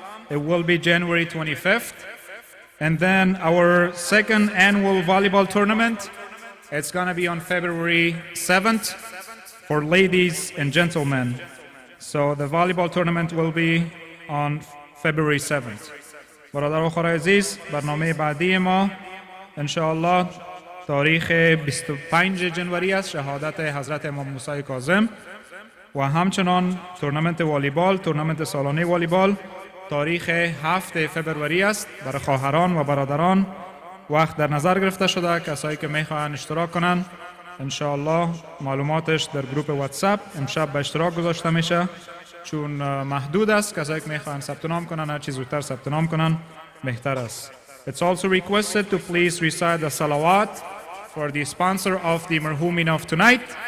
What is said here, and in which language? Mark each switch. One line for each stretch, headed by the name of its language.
English: It will be January 25th. And then our second annual volleyball tournament, it's going to be on February 7th for ladies and gentlemen. So the volleyball tournament will be on February 7th.
Persian: برادر و خواهر عزیز، برنامه بعدی ما انشاءالله تاریخ 25 جنوری است، شهادت حضرت امام موسی کاظم، و همچنان تورنمنت والیبال، تورنمنت سالانه والیبال تاریخ 7 فبروری است. برای خواهران و برادران وقت در نظر گرفته شده. کسایی که میخواهند اشتراک کنن انشاءالله معلوماتش در گروپ واتساپ امشب به اشتراک گذاشته میشه، چون محدود است. کسایی که میخواهند ثبت نام کنن هر چیز زودتر ثبت نام کنن بهتر است.
English: It's also requested to please recite the salawat for the sponsor of the marhumin of tonight.